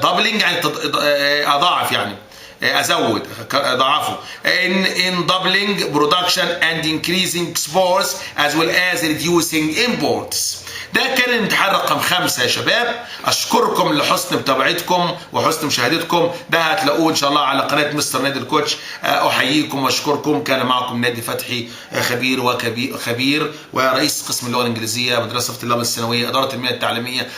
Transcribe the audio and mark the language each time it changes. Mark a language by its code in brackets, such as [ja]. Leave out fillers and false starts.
[ar] doubling يعني أضاعف يعني أزود أضعفه. [en] in doubling production and increasing exports as well as reducing imports. [ar] ده كان الامتحان رقم 5 يا شباب. اشكركم لحسن متابعتكم وحسن مشاهدتكم. ده هتلاقوه ان شاء الله على قناه مستر نادي الكوتش. احييكم واشكركم. كان معكم نادي فتحي خبير ورئيس قسم اللغه الانجليزيه مدرسه الطلاب الثانويه اداره التنميه التعليميه.